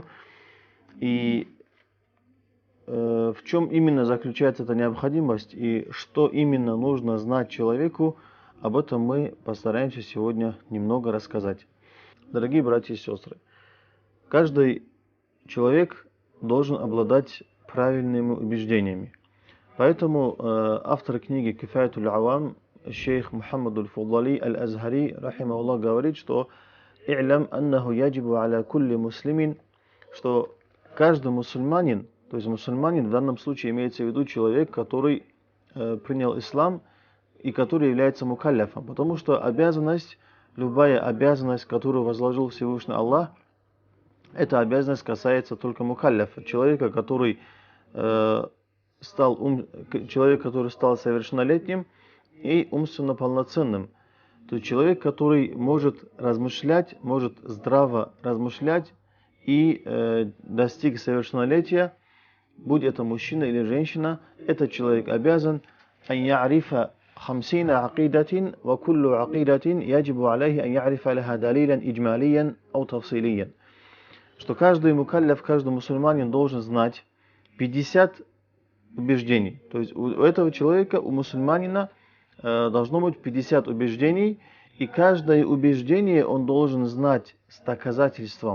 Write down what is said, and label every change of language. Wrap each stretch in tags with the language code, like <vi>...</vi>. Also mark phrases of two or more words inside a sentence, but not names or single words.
<ru>И в чем именно заключается эта необходимость и что именно нужно знать человеку, об этом мы постараемся сегодня немного рассказать. Дорогие братья и сестры, каждый человек должен обладать правильными убеждениями. Поэтому автор книги «Кифаятуль Авам» шейх Мухаммад аль-Фудали аль-Азхари, рахимахуллах, говорит, что</ru> <ar>«اعلم أنه يجب على كل مسلم»,</ar> <ru>что каждый мусульманин, то есть мусульманин в данном случае имеется в виду человек, который принял ислам и который является мукалляфом. Потому что обязанность, любая обязанность, которую возложил Всевышний Аллах, эта обязанность касается только мукалляфа, человека, который стал совершеннолетним и умственно полноценным. То есть человек, который может размышлять, может здраво размышлять и достиг совершеннолетия, будь это мужчина или женщина, этот человек обязан</ru> <ar>أن يعرف 50 عقيدة وكل عقيدة يجب عليه أن يعرف لها دليلا إجماليا أو تفصيليا.</ar> <ru>Что каждый мукалляф, каждый мусульманин должен знать 50 убеждений. То есть у этого человека, у мусульманина должно быть 50 убеждений, и каждое убеждение он должен знать с доказательством.</ru>